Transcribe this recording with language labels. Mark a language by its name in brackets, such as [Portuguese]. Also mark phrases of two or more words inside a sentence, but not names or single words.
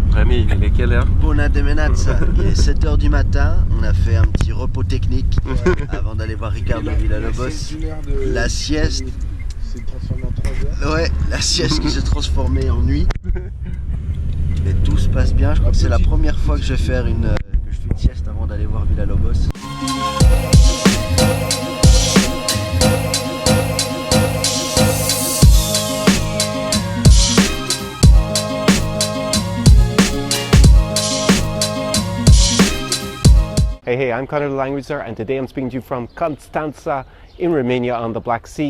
[French] Mais il est quelle heure? [Romanian] Bună dimineața, [French] il est 7h du matin, on a fait un petit repos technique avant d'aller voir Ricardo Villalobos. La sieste s'est transformée en 3 heures. Ouais, la sieste qui s'est transformée en nuit. Et tout se passe bien, je crois que c'est la première fois que je fais une sieste avant d'aller voir Villalobos. [English] Hey, I'm Connor the Languager, and today I'm speaking to you from Constanța in Romania on the Black Sea.